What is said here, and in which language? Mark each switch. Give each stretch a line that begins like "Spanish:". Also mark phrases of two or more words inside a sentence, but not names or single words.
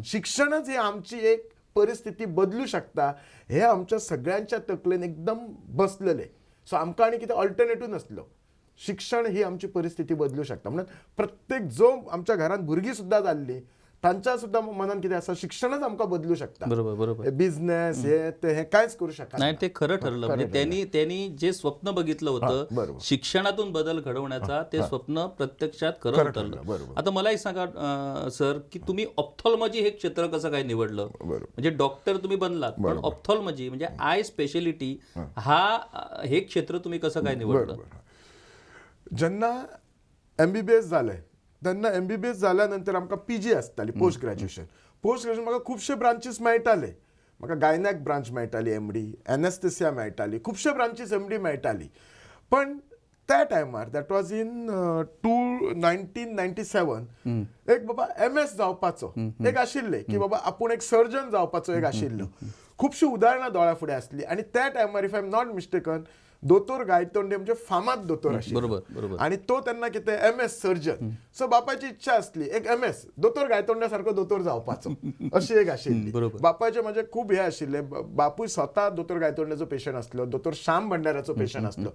Konkani: शिक्षणच ही आमची एक परिस्थिती बदलू शकता हे आमच्या सगळ्यांच्या तकलेन एकदम बसलेले. सो आमकां आनी कितें ऑल्टरनेटिव्ह नासलो. शिक्षण ही आमची परिस्थिती बदलू शकता. म्हणून प्रत्येक जो आमच्या घरात भुरगीं सुद्दां जाल्ली तांच्या सुद्दां मनान कितें आसा, शिक्षणच आमकां बदलू शकता. बरोबर.
Marathi: बिझनेस हे कांयच करू शकत नाही. ते खरं ठरलं. म्हणजे त्यांनी जे स्वप्न बघितलं होतं शिक्षणातून बदल घडवण्याचा, ते स्वप्न प्रत्यक्षात खरं ठरलं. आता मला एक सांगा सर, की तुम्ही ऑप्थॉल्मॉजी हे क्षेत्र कसं काय निवडलं? म्हणजे डॉक्टर तुम्ही बनलात, पण ऑप्थॉल्मॉजी म्हणजे
English: eye speciality
Marathi: हे क्षेत्र तुम्ही कसं काय निवडलं?
Konkani: जेन्ना MBBS जालें तेन्ना MBBS जाल्या नंतर आमकां PG आसताली,
English: post graduation.
Konkani: म्हाका खुबशे ब्रांचीस मेळटाले. म्हाका गायनॅक ब्रांच मेळटाली MD, एनेस्थेसिया मेळटाली, खुबशे ब्रांचीस MD मेळटाली. पण त्या टायमार
English: that was in 1997
Konkani: एक बाबा MS जावपाचो एक आशिल्लें की बाबा आपूण एक सर्जन जावपाचो एक आशिल्लो. खुबशीं उदाहरणां दोळ्या फुडें आसलीं. आनी त्या टायमार
English: if I am not mistaken
Konkani: दोतोर गायतोंडे म्हणजे फामाद दोतोर आशिल्लो. आनी तो तेन्ना कितें MS सर्जन. सो बापायची इच्छा आसली एक MS दोतोर गायतोंड्या सारको दोतोर जावपाचो, अशी एक आशिल्ली. बापायचे म्हणजे खूब हे आशिल्ले. बापूय स्वता दोतोर गायतोंड्याचो पेशंट आसलो, दोतोर श्याम भंडाऱ्याचो पेशंट आसलो.